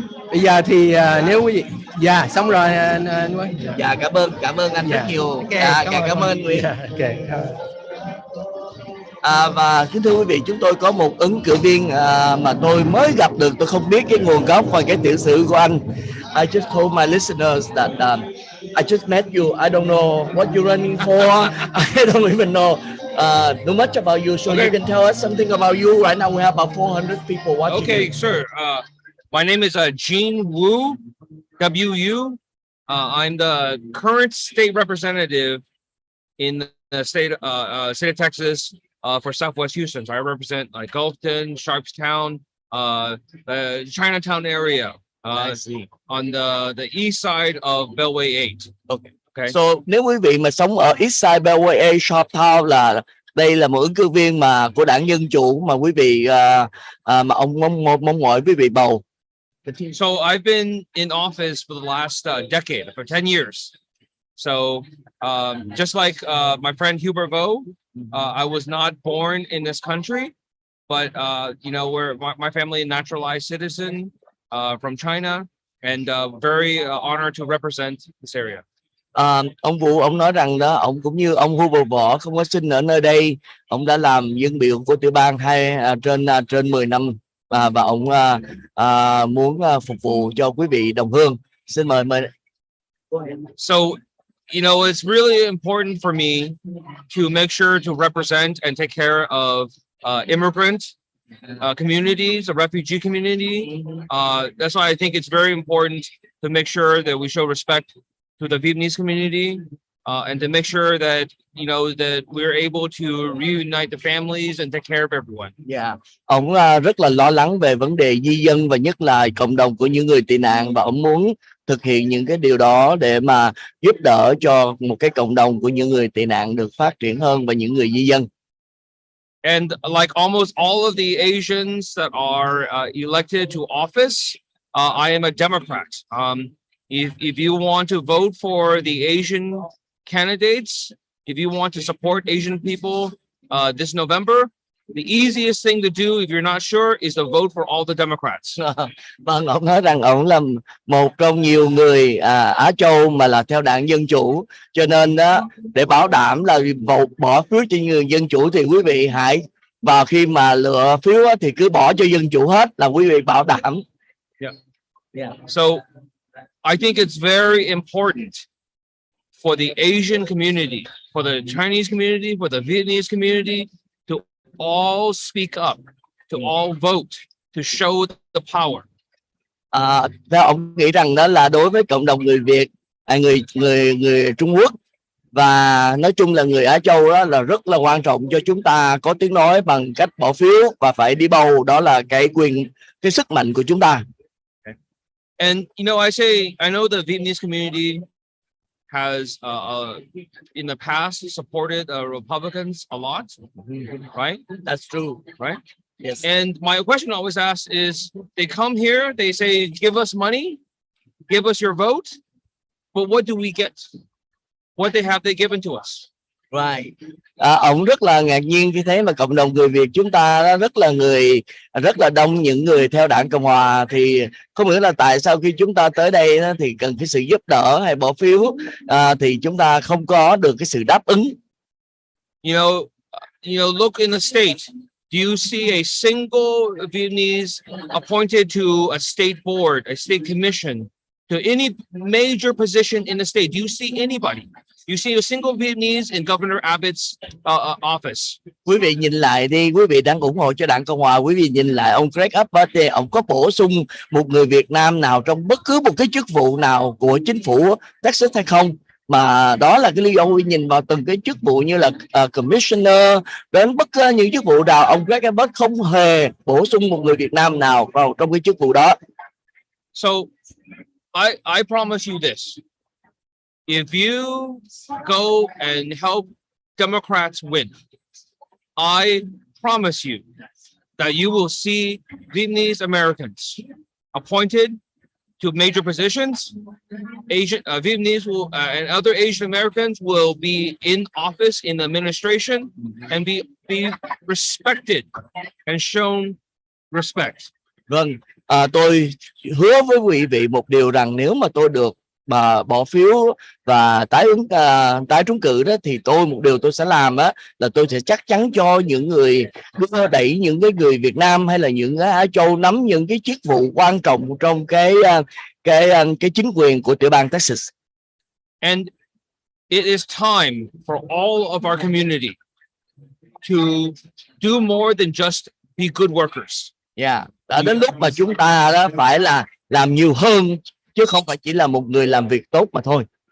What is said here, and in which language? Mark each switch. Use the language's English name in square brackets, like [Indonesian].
[Vietnamese] Bây giờ thì nếu quý vị xong rồi. Dạ, cảm ơn anh rất nhiều. Cảm ơn Nguyen. Và kính thưa quý vị, chúng tôi có một ứng cử viên mà tôi mới gặp được, tôi không biết cái nguồn gốc và cái tiểu sử của anh. [English] I just told my listeners that I just met you. I don't know what you're running for. I don't even know much about you, so you can tell us something about you. Right now we have about 400 people watching. Okay, sure. My name is Gene Wu, W-U. I'm the current state representative in the state of Texas for Southwest Houston. So I represent like Gulfton, Sharpstown, the Chinatown area. On the east side of Beltway 8. Okay. So [Vietnamese] nếu quý vị mà sống ở [English] east side [Vietnamese] Beltway 8, Sharpstown, là đây là một ứng cử viên mà của đảng Dân Chủ mà quý vị mà ông mong mỏi quý vị bầu. [English] So I've been in office for the last decade, for 10 years. So just like my friend Hubert Vo, I was not born in this country, but you know, my family a naturalized citizen from China, and very honored to represent this area. [Vietnamese] Ông Vũ, ông nói rằng đó, ông cũng như ông Hubert Vo không có sinh ở nơi đây, ông đã làm dân biểu của tiểu bang trên 10 năm và ông muốn phục vụ cho quý vị đồng hương. Xin mời. [English] So, you know, it's really important for me to make sure to represent and take care of immigrant communities, the refugee community. That's why I think it's very important to make sure that we show respect to the Vietnamese community, and to make sure that that we're able to reunite the families and take care of everyone. [Vietnamese] Dạ, ông rất là lo lắng về vấn đề di dân và nhất là cộng đồng của những người tị nạn, và ông muốn thực hiện những cái điều đó để mà giúp đỡ cho một cái cộng đồng của những người tị nạn được phát triển hơn và những người di dân. [English] And like almost all of the Asians that are elected to office, I am a Democrat. If you want to vote for the Asian candidates, if you want to support Asian people this November, the easiest thing to do if you're not sure is to vote for all the Democrats. [Vietnamese] Vâng, ông nói rằng ông là một trong nhiều người Á Châu mà là theo đảng Dân Chủ, cho nên đó, để bảo đảm là bỏ phiếu cho người Dân Chủ thì quý vị hãy vào khi mà lựa phiếu thì cứ bỏ cho Dân Chủ hết, là quý vị bảo đảm. [English] Yeah. So I think it's very important for the Asian community, for the Chinese community, for the Vietnamese community to all speak up, to all vote, to show the power. [Vietnamese] Theo ông nghĩ rằng đó là đối với cộng đồng người Việt, người Trung Quốc và nói chung là người Á Châu, đó là rất là quan trọng cho chúng ta có tiếng nói bằng cách bỏ phiếu và phải đi bầu, đó là cái sức mạnh của chúng ta. [English] And I know the Vietnamese community has in the past supported Republicans a lot, right? That's true, right? Yes. And my question I always ask is, they come here, they say, give us money, give us your vote, but what do we get? What have they given to us? Right. [Vietnamese] Ông rất là ngạc nhiên khi thấy mà cộng đồng người Việt chúng ta rất là đông những người theo đảng Cộng Hòa, thì không hiểu là tại sao khi chúng ta tới đây thì cần cái sự giúp đỡ hay bỏ phiếu thì chúng ta không có được cái sự đáp ứng. [English] Look in the state. Do you see a single Vietnamese appointed to a state board, a state commission, to any major position in the state? Do you see anybody? You see a single Vietnamese in Governor Abbott's office. [Vietnamese] Quý vị nhìn lại đi, quý vị đang ủng hộ cho đảng Cộng Hòa, quý vị nhìn lại ông Greg Abbott thì ông có bổ sung một người Việt Nam nào trong bất cứ một cái chức vụ nào của chính phủ Texas hay không? Mà đó là cái lý do quý nhìn vào từng cái chức vụ như là commissioner đến bất cứ những chức vụ nào, ông Greg Abbott không hề bổ sung một người Việt Nam nào vào trong cái chức vụ đó. [English] So I promise you this. If you go and help Democrats win, I promise you that you will see Vietnamese Americans appointed to major positions. Vietnamese and other Asian Americans will be in office in the administration and be respected and shown respect. [Vietnamese] Vâng, tôi hứa với quý vị một điều rằng nếu mà tôi được bỏ phiếu và tái trúng cử đó, thì một điều tôi sẽ làm là tôi sẽ chắc chắn cho những người đưa đẩy những cái người Việt Nam hay là những cái Á Châu nắm những cái chức vụ quan trọng trong cái chính quyền của tiểu bang Texas. [English] And it is time for all of our community to do more than just be good workers. [Vietnamese] Đã đến lúc mà chúng ta đó phải là làm nhiều hơn, chứ không phải chỉ là một người làm việc tốt mà thôi.